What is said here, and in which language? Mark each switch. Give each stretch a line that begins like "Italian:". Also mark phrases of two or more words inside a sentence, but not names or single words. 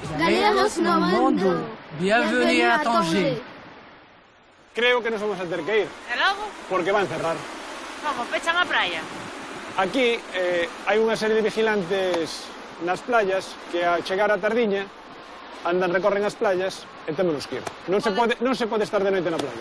Galician: Bienvenidos no mundo.
French: Bienvenue a Tanger.
Galician: Creo que nos vamos a ter que ir, E logo? porque van cerrar. Como, pechan a praia? Aquí hai unha serie de vigilantes nas playas que a chegar a tardiña recorren as playas e témonos que ir. Non se pode estar de noite na playa.